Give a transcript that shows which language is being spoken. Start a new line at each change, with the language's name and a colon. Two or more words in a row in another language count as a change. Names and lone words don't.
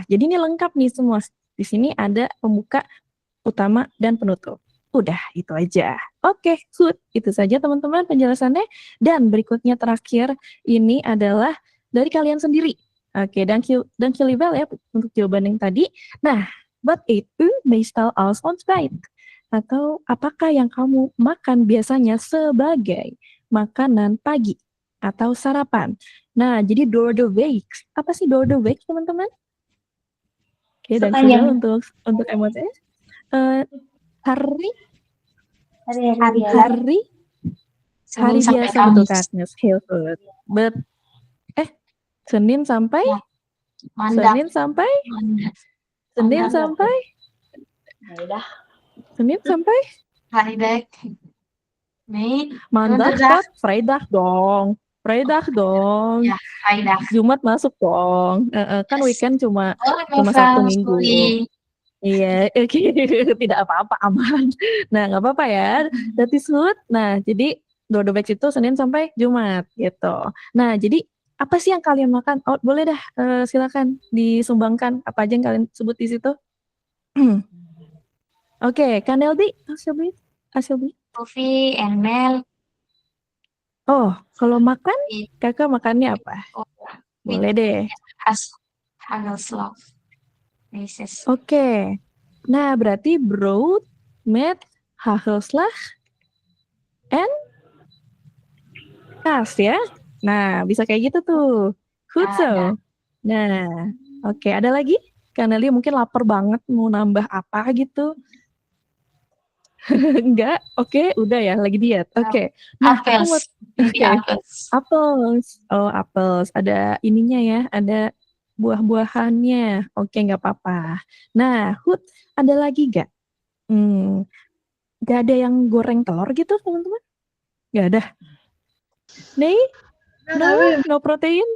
Indonesian: Jadi ini lengkap nih semua. Di sini ada pembuka, utama, dan penutup. Udah, itu aja. Oke, good. Itu saja teman-teman penjelasannya. Dan berikutnya terakhir, ini adalah dari kalian sendiri. Oke, dankjewel ya untuk jawaban yang tadi. Nah,
Dutch: wat eet u meestal als ontbijt?
Indonesian: Atau apakah yang kamu makan biasanya sebagai makanan pagi atau sarapan? Nah, jadi
Dutch: door the week.
Indonesian: Apa sih
Dutch: door the week,
Indonesian: teman-teman? Oke, dankjewel untuk emosi. Hari biasa betul Kak Agnes.
Dutch: Heel good.
Indonesian: Senin sampai Vrijdag. Nee.
Dutch: Maandag tot Vrijdag dong.
Indonesian: Ya, Vrijdag. Jumat masuk dong. Kan weekend cuma Sabtu Minggu. Iya, tidak apa-apa, aman. Nah, nggak apa-apa ya.
English: That is good.
Indonesian: Nah, jadi
Dutch: door the week
Indonesian: itu Senin sampai Jumat gitu. Nah, jadi apa sih yang kalian makan? Oh, boleh dah, silakan disumbangkan apa aja yang kalian sebut di situ. Oke, Kaneldi, Asilbi.
English: Coffee and milk.
Indonesian: Oh, kalau makan, kakak makannya apa? Boleh deh. Hagelslag. Oke. Nah, berarti
Dutch: brood, met, hagelslag, and kaas
Indonesian: ya. Nah, bisa kayak gitu tuh. Goed Ada. zo. Nah, oke, ada lagi? Karena dia mungkin lapar banget mau nambah apa gitu. Enggak, oke, udah ya, lagi diet. Oke. Nah, aku mau
English: Apples. Maybe
Indonesian: oke.
English: apples. Apples. Oh, apples.
Indonesian: Ada ininya ya, ada buah-buahannya. Oke, nggak apa-apa. Nah, Hud, ada lagi nggak? Nggak ada yang goreng telur gitu, teman-teman? Nggak ada. Nih,
English: no protein.